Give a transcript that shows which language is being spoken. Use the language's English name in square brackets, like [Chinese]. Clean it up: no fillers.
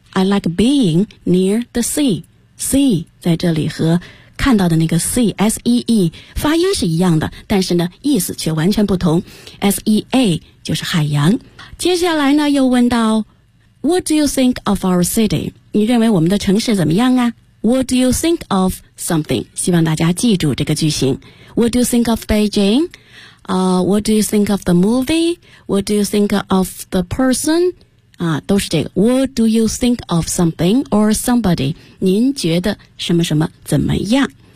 [English] I like being near the sea， [Chinese] sea 在这里和看到的那个 sea 发音是一样的，但是呢意思却完全不同， sea 就是海洋。接下来呢又问到 [English] What do you think of our city? [Chinese] 你认为我们的城市怎么样啊？ [English] What do you think of something? [Chinese] 希望大家记住这个句型。 [English] What do you think of Beijing?、What do you think of the movie? What do you think of the person?、 [Chinese] 都是这个。 [English] What do you think of something or somebody? [Chinese] 您觉得什么什么怎么样？